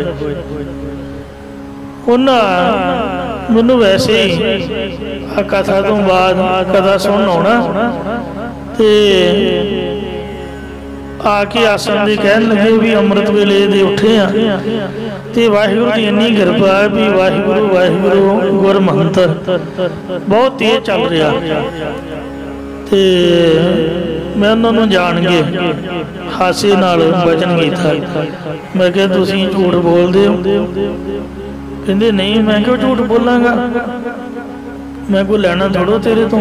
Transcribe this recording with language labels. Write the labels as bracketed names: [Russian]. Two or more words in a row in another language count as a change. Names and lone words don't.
[Punjabi] ਉਨ੍ਹਾਂ ਮੈਨੂੰ ਵੈਸੇ ਹੀ ਆ ਕਥਾ ਤੋਂ ਬਾਅਦ ਕਥਾ ਸੁਣ ਆਉਣਾ ਤੇ ਆ ਕੇ ਆਸਣ ਦੇ ਕਹਿਣ ਲੱਗੇ ਭਈ ਅੰਮ੍ਰਿਤ ਵੇਲੇ ਦੇ ਉੱਠੇ ਆਂ ਤੇ ਵਾਹਿਗੁਰੂ ਦੀ ਇੰਨੀ ਕਿਰਪਾ ਹੈ ਭਈ ਵਾਹਿਗੁਰੂ ਵਾਹਿਗੁਰੂ ਗੁਰ ਮੰਤਰ ਬਹੁਤ ਤੇਜ਼ ਚੱਲ ਰਿਹਾ ਤੇ ਮੈਂ ਉਨ੍ਹਾਂ ਨੇ ਜਾਣ ਕੇ ਹਾਸੇ ਨਾਲ ਬਚਨ ਕੀਤਾ। ਮੈਂ ਕਿਹਾ ਤੁਸੀਂ ਝੂਠ ਬੋਲਦੇ ਹੋ? ਕਹਿੰਦੇ ਨਹੀਂ। ਮੈਂ ਕਿਉਂ ਝੂਠ ਬੋਲਾਂਗਾ, ਮੈਂ ਕੋਈ ਲੈਣਾ ਥੋੜ੍ਹੋ ਤੇਰੇ ਤੋਂ।